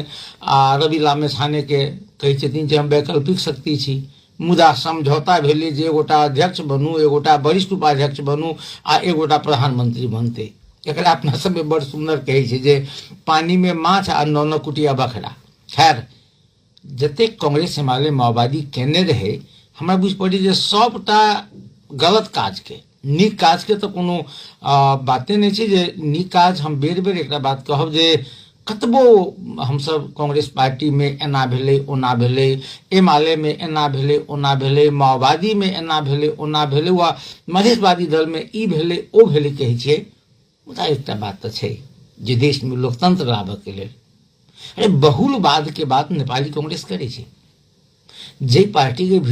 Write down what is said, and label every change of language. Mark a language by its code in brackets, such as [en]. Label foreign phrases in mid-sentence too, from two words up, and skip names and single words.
[mai] आ रवि लामेछाने के कहै छथिन जे हम वैकल्पिक शक्ति छी मुदा समझौता भेलै जे एगोटा अध्यक्ष बनू एगोटा वरिष्ठ उपाध्यक्ष बनू आ एगोटा प्रधानमंत्री बनते एकरा अपना सब में बड़ सुंदर कहे छे जे पानी में माछ आ नौ कुटिया बखरा खैर जते कांग्रेस एमाले माओवादी केने रहे हमरा बुझ पड़ी जे सबटा गलत काज के नीक काज के तो कोनो बातें नहीं छे जे नीक काज हम बेर बेर एकरा बात कहब जे कतबो हम सब कांग्रेस पार्टी में एना भेले ओना भेले एमाले में एना भेले ओना भेले माओवादी में एना भेले ओना भेले वा मधेशवादी दल में ई भेले ओ भेले कहै छे मुदा एकटा बात तो छे जे देश में लोकतंत्र लाबे के लेल अरे बहुलवाद के बात नेपाली कांग्रेस करे छे जे पार्टी